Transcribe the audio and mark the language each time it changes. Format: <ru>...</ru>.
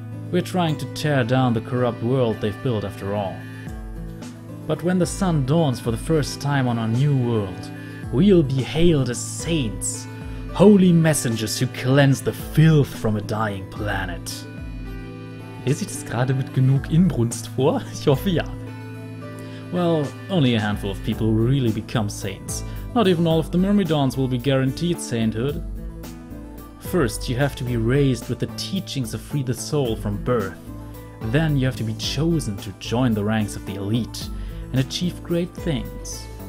<en>We're trying to tear down the corrupt world they've built after all. But when the sun dawns for the first time on our new world, we'll be hailed as saints, holy messengers who cleanse the filth from a dying planet.</en> <de>Lese ich das gerade mit genug Inbrunst vor? Ich hoffe ja.</de> <en>Well, only a handful of people will really become saints. Not even all of the Myrmidons will be guaranteed sainthood. First, you have to be raised with the teachings of Free the Soul from birth. Then you have to be chosen to join the ranks of the elite and achieve great things.</en>